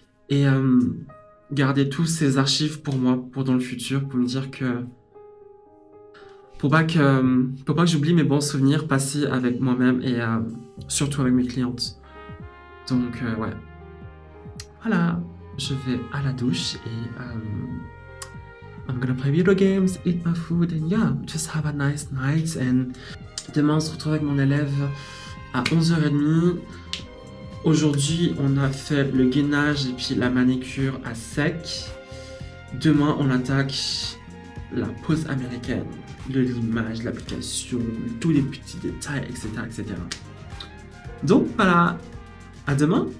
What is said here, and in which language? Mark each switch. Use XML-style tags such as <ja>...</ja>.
<fr>Et garder tous ces archives pour moi, pour dans le futur, pour me dire que... Pour pas que j'oublie mes bons souvenirs passés avec moi-même et surtout avec mes clientes. Donc, ouais. Voilà, je vais à la douche et...</fr> <en>I'm gonna play video games, eat my food, and yeah, just have a nice night.</en> <fr>And demain, on se retrouve avec mon élève à 11h30. Aujourd'hui, on a fait le gainage et puis la manicure à sec. Demain, on attaque la pose américaine, le limage, l'application, tous les petits détails, etc., etc. Donc voilà, à demain.</fr>